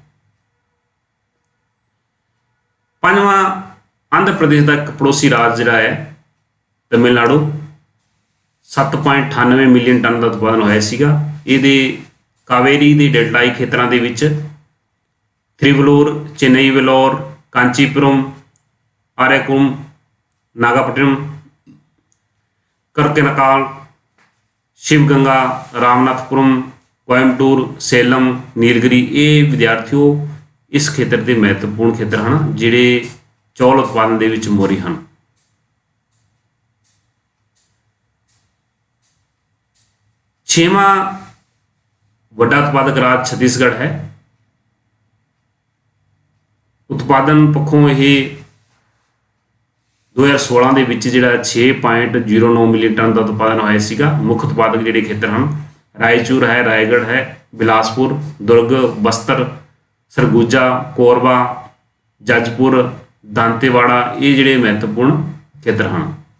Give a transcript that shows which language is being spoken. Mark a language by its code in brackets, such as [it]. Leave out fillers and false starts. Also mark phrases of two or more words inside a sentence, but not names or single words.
[pa] ਪੰਜਵਾਂ ਆਂਧਰਾ ਪ੍ਰਦੇਸ਼ ਦਾ ਇੱਕ ਪੜੋਸੀ ਰਾਜ ਜਿਹੜਾ ਹੈ ਤਮਿਲਨਾਡੂ, 7.98 ਮਿਲੀਅਨ ਟਨ ਦਾ ਉਤਪਾਦਨ ਹੋਇਆ ਸੀਗਾ। ਇਹਦੇ ਕਾਵੇਰੀ ਦੇ ਡੈਲਟਾਈ ਖੇਤਰਾਂ ਦੇ ਵਿੱਚ ਥ੍ਰਿਵਲੂਰ, ਚੇਨਈ, ਵੈਲੋਰ, ਕਾਂਚੀਪੁਰਮ, ਆਰੇਕੁਮ, ਨਾਗਾਪਟਿਨਮ, ਕਰਕੇਨਕਾਲ, शिवगंगा, रामनाथपुरम, कोयम्बटूर, सेलम, नीलगिरी। ਯੇ ਵਿਦਿਆਰਥੀਓ ਇਸ ਖੇਤਰ ਕੇ ਮਹੱਤਵਪੂਰਨ ਖੇਤਰ ਹੈਂ ਜਿਹੜੇ ਚੌਲ ਉਤਪਾਦਨ ਦੇ ਵਿੱਚ ਮੋਹਰੀ ਹੈਂ। ਛੇਵਾਂ ਵੱਡਾ ਉਤਪਾਦਕ ਰਾਜ ਛੱਤੀਸਗੜ੍ਹ ਹੈ। ਉਤਪਾਦਨ ਪੱਖੋਂ ਇਹ 2016 ਦੇ ਵਿੱਚ ਜਿਹੜਾ 6.09 ਮਿਲੀਅਨ ਟਨ ਦਾ ਉਤਪਾਦਨ ਹੋਇਆ ਸੀਗਾ। ਮੁੱਖ ਉਤਪਾਦਕ ਜਿਹੜੇ ਖੇਤਰ ਹਨ ਰਾਏਚੂਰ ਹੈ, ਰਾਏਗੜ੍ਹ ਹੈ, ਬਿਲਾਸਪੁਰ, ਦੁਰਗ, ਬਸਤਰ, ਸਰਗੁਜਾ, ਕੋਰਬਾ, ਜੱਜਪੁਰ, ਦਾਂਤੇਵਾੜਾ। ਇਹ ਜਿਹੜੇ ਮਹੱਤਵਪੂਰਨ ਖੇਤਰ ਹਨ।